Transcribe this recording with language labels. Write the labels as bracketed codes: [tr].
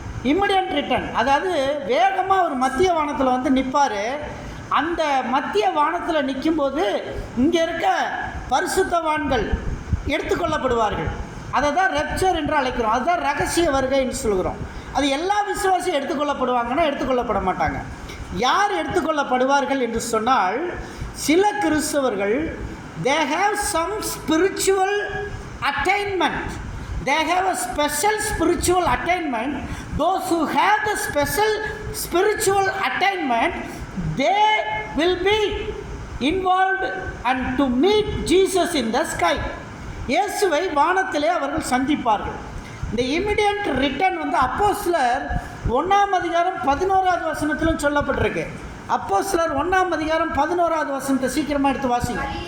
[en] immediate return, [ta] அதாவது வேகமாக ஒரு மத்திய வானத்தில் வந்து நிற்பார். அந்த மத்திய வானத்தில் நிற்கும்போது இங்கே இருக்க பரிசுத்தவான்கள் எடுத்துக்கொள்ளப்படுவார்கள். அதை தான் ரெப்சர் என்று அழைக்கிறோம். அதுதான் ரகசிய வருகைன்னு சொல்கிறோம். அது எல்லா விசுவாசியும் எடுத்துக்கொள்ளப்படுவாங்கன்னா எடுத்துக்கொள்ளப்பட மாட்டாங்க. யார் எடுத்துக்கொள்ளப்படுவார்கள் என்று சொன்னால், சில கிறிஸ்தவர்கள் [en] they have some spiritual attainment, they have a special spiritual attainment. Those who have the special spiritual attainment, they will be involved and to meet Jesus in the sky. [ta] இயேசுவை வானத்திலே அவர்கள் சந்திப்பார்கள். இந்த [en] immediate return [ta] வந்து அப்போஸ்தலர் 1:11 சொல்லப்பட்டிருக்கு. அப்போஸ்தலர் 1:11 சீக்கிரமாக எடுத்து வாசிங்க.